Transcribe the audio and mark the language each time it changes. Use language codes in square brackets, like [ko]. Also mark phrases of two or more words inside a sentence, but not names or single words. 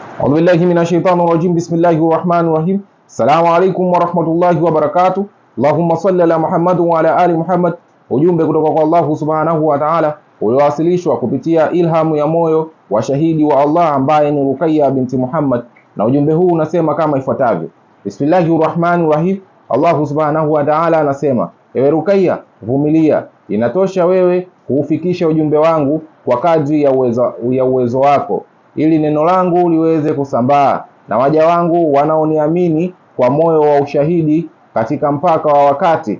[ar] أعوذ بالله من الشيطان الرجيم. بسم الله الرحمن الرحيم. السلام عليكم ورحمة الله وبركاته. اللهم صل على محمد وعلى آل محمد. [sw] Ujumbe kutoka kwa Allah [ar] سبحانه وتعالى [sw] uliowasilishwa kupitia ilhamu ya moyo wa shahidi wa Allah ambaye ni Ruqayya binti Muhammad, na ujumbe huu unasema kama ifuatavyo: [ar] بسم الله الرحمن الرحيم. [sw] Allah [ar] سبحانه وتعالى [sw] anasema, ewe Ruqayya, vumilia, inatosha wewe kuufikisha ujumbe wangu kwa kadri ya uwezo wako, ili neno langu liweze kusambaa na waja wangu wanaoniamini kwa moyo wa ushahidi katika mpaka wa wakati.